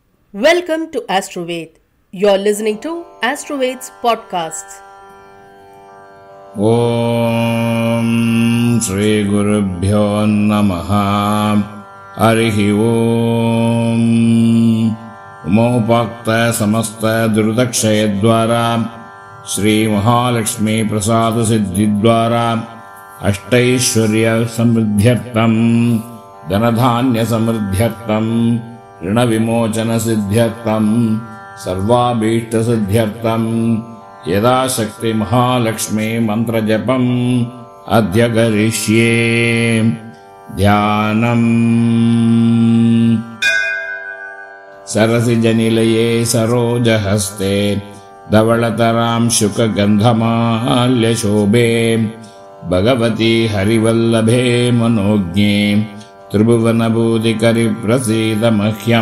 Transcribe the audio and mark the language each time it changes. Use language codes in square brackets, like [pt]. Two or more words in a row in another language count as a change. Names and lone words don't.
[en] Welcome to Astroved. You're listening to Astroved's podcasts. [sa] ఓం శ్రీ గురుభ్యో నమః. హరి ఓం. ఉమోపాక్త సమస్త దురితక్షయ ద్వారా శ్రీ మహాలక్ష్మీ ప్రసాద సిద్ధి ద్వారా అష్టైశ్వర్య సమృద్ధ్యర్థం ధనధాన్య సమృద్ధ్యర్థం ऋण विमोचन सिद्ध्यर्थं सर्वाभीष्ट सिद्ध्यर्थं यदाशक्ति महालक्ष्मी मंत्र जपम् अद्य करिष्ये. ध्यानम्. सरसिजनिलये सरोजहस्ते धवलतरां शुकगन्धमाल्यशोभे भगवती हरिवल्लभे मनोज्ञे त्रिभुवनभूतिकरि प्रसीद मह्यम्.